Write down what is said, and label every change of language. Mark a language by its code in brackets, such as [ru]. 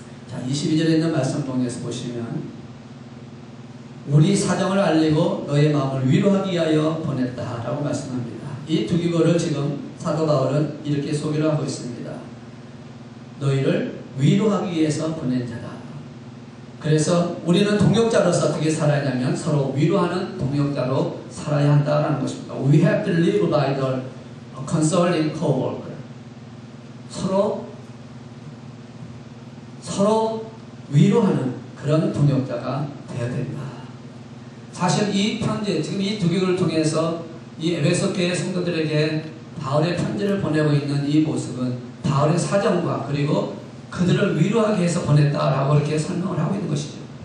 [ko] 자, 22절에 있는 말씀 통해서 보시면 우리 사정을 알리고 너의 마음을 위로하기 위하여 보냈다라고 말씀합니다. 이 두 기고를 지금 사도 바울은 이렇게 소개를 하고 있습니다. 너희를 위로하기 위해서 보낸 자다. 그래서 우리는 동역자로서 어떻게 살아야 하냐면 서로 위로하는 동역자로 살아야 한다는 것입니다. [en] We have to live by the consoling co-worker. [ko] 서로 위로하는 그런 동역자가 되어야 된다. 사실 이 편지, 지금 이 두 기고를 통해서 이 에베소 교회 성도들에게 바울의 편지를 보내고 있는 이 모습은 바울의 사정과 그리고 그들을 위로하기 위해서 보냈다라고 이렇게 설명을 하고 있는 것이죠.